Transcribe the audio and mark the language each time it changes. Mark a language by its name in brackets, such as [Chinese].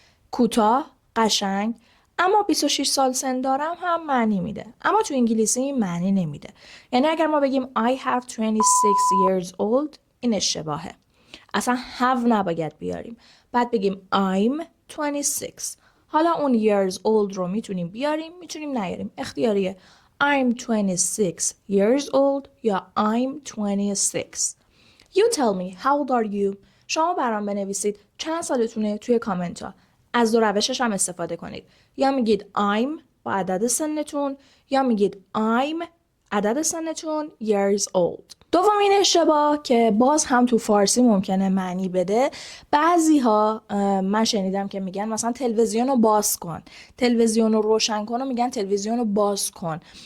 [Persian] کوتاه، قشنگ، اما 26 سال سن دارم هم معنی میده. اما تو انگلیسی این معنی نمیده. یعنی اگر ما بگیم [English] I have 26 years old [Persian] این اشتباهه. اصلا have نباید بیاریم. بعد بگیم [English] I'm 26. [Persian] حالا اون [English] years old [Persian] رو میتونیم بیاریم، میتونیم نیاریم. اختیاریه. [English] I'm 26 years old یا I'm 26. You tell me how old are you? [Persian] شما برام بنویسید چند سالتونه توی کامنت ها. از دو روشش هم استفاده کنید. یا میگید I'm با عدد سنتون یا میگید I'm عدد سنتون years old. دومین اشتباه که باز هم تو فارسی ممکنه معنی بده، بعضی ها من شنیدم که میگن مثلا تلویزیون رو باز کن، تلویزیون رو روشن کن و میگن تلویزیون رو باز کن.